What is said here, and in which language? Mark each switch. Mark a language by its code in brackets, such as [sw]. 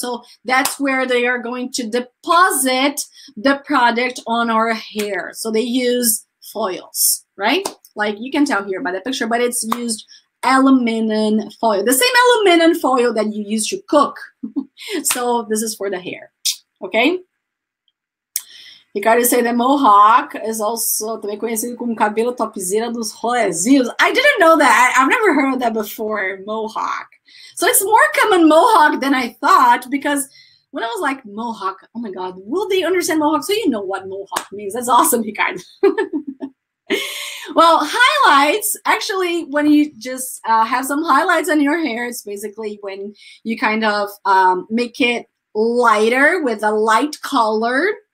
[en] So that's where they are going to deposit the product on our hair. So they use foils, right? Like you can tell here by the picture, but it's used aluminum foil, the same aluminum foil that you use to cook. So this is for the hair, okay? Ricardo say that mohawk is also [pt] também conhecido como cabelo topzera dos rolezinhos. [en] I didn't know that. I've never heard of that before, mohawk. So it's more common mohawk than I thought, because when I was like mohawk, oh my God, will they understand mohawk? So you know what mohawk means. That's awesome, Ricardo. Well, highlights, actually, when you just have some highlights on your hair, it's basically when you kind of make it lighter with a light color.